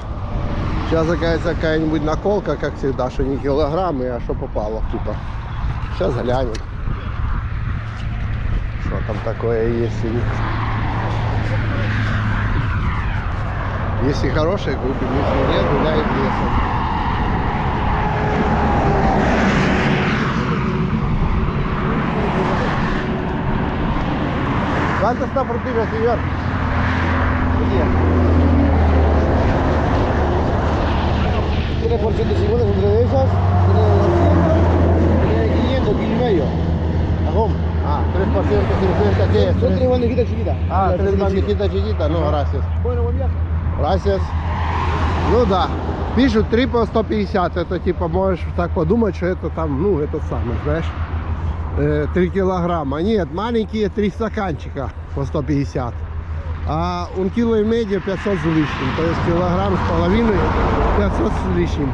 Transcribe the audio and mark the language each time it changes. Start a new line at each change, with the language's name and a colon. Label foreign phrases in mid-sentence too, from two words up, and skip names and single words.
Russian: Сейчас оказывается какая-нибудь наколка, как всегда, что не килограммы, а что попало типа. Сейчас глянем. Что там такое есть. Если хорошие купим, если нет, гуляет лесом.
Spanish: ¿Cuánto está frutilla, señor? Tiene por 150 entre de esas, tiene de 200, tiene de 500, kilo y medio. ¿Ajón? Ah, 3 por 150, ¿qué es? Son 3 bandejitas chiquitas. Ah, 3 bandejitas chiquitas, no, gracias. Bueno, buen viaje. Gracias.
Russian: Ну да, пишут 3 по 150, это типа можешь так подумать, что это там, ну, это самое, знаешь, 3 килограмма. Нет, маленькие 3 стаканчика по 150. А 1,5 кило 500 с лишним, то есть килограмм с половиной 500 с лишним.